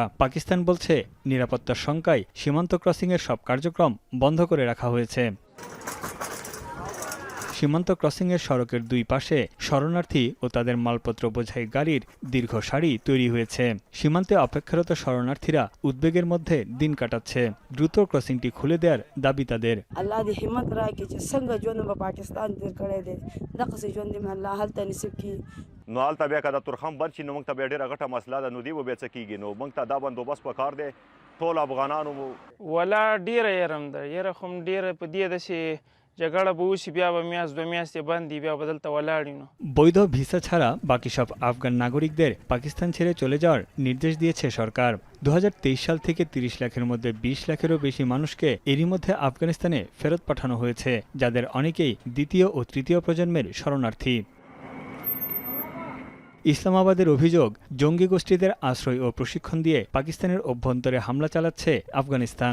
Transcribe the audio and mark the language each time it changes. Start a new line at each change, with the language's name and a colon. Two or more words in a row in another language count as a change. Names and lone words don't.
Bangla: পাকিস্তান বলছে নিরাপত্তার শঙ্কায় সীমান্ত ক্রসিংয়ের সব কার্যক্রম বন্ধ করে রাখা হয়েছে। সীমান্ত ক্রসিংয়ের সড়কের দুই পাশে শরণার্থী ও তাদের মালপত্র বোঝাই গাড়ির দীর্ঘ সারি তৈরি হয়েছে। সীমান্তে অপেক্ষারত শরণার্থীরা উদ্বেগের মধ্যে দিন কাটাচ্ছে। দ্রুত ক্রসিংটি খুলে দেওয়ার দাবি তাদের।
Pashto: نو هلته بیا که د تورخم بند شي نو موږ ته بیا ډېره غټه مسله ده، نو دی به بیا څه کېږي. نو موږ ته دا بندوبست پکار دی. ټول افغانانو ولا ډېره یرم ده، یره خو ډېره په دې ده چې جګړه به وشي، بیا به میاشت ২ میاشتې بند دي، بیا به دلته ولاړ یو।
Bangla: বৈধ ভিসা ছাড়া বাকি সব আফগান নাগরিকদের পাকিস্তান ছেড়ে চলে যাওয়ার নির্দেশ দিয়েছে সরকার। ২০২৩ সাল থেকে ৩০ লাখের মধ্যে ২০ লাখেরও বেশি মানুষকে এরই মধ্যে আফগানিস্তানে ফেরত পাঠানো হয়েছে, যাদের অনেকেই দ্বিতীয় ও তৃতীয় প্রজন্মের শরণার্থী। ইসলামাবাদের অভিযোগ, জঙ্গি গোষ্ঠীদের আশ্রয় ও প্রশিক্ষণ দিয়ে পাকিস্তানের অভ্যন্তরে হামলা চালাচ্ছে আফগানিস্তান।